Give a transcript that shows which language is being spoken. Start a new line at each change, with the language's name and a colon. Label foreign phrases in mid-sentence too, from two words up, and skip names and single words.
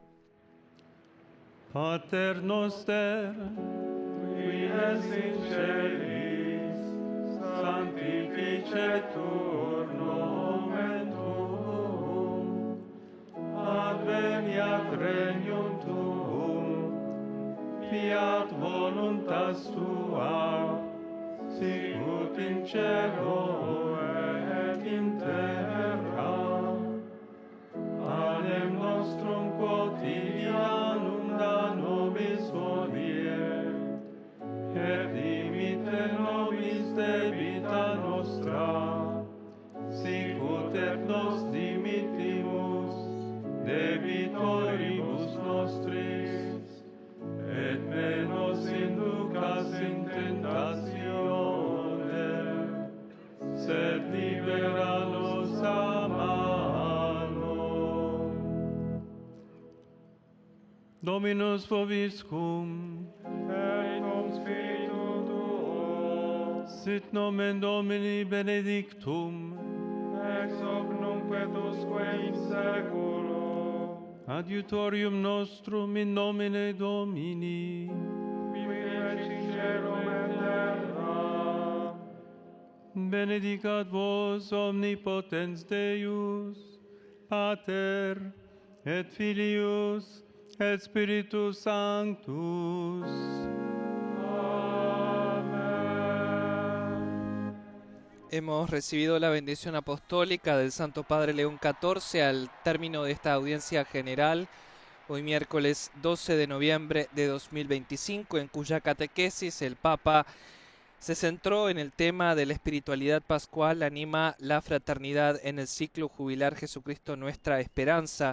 Latin: Pater noster, qui es in celis, sanctificetur nomen tuum, adveniat regnum tuum, fiat voluntas tua, sicut in cielo et in terra. Panem nostrum quotidianum da nobis hodie, et dimitte nobis debita nostra, sicut et nos dimittimus debitoribus nostris, et me nos inducas in tentatione, sed libera nos a malo. Dominus vobiscum, et cum spiritu tuo, sit nomen Domini benedictum, ex hoc nunc et usque in seculo. Adiutorium nostrum in nomine Domini, qui feci cielo et terra. Benedicat vos omnipotens Deus, Pater et Filius Spiritus Sanctus.
Spanish: Hemos recibido la bendición apostólica del Santo Padre León XIV al término de esta audiencia general, hoy miércoles 12 de noviembre de 2025, en cuya catequesis el Papa se centró en el tema de la espiritualidad pascual, anima la fraternidad en el ciclo jubilar Jesucristo Nuestra Esperanza.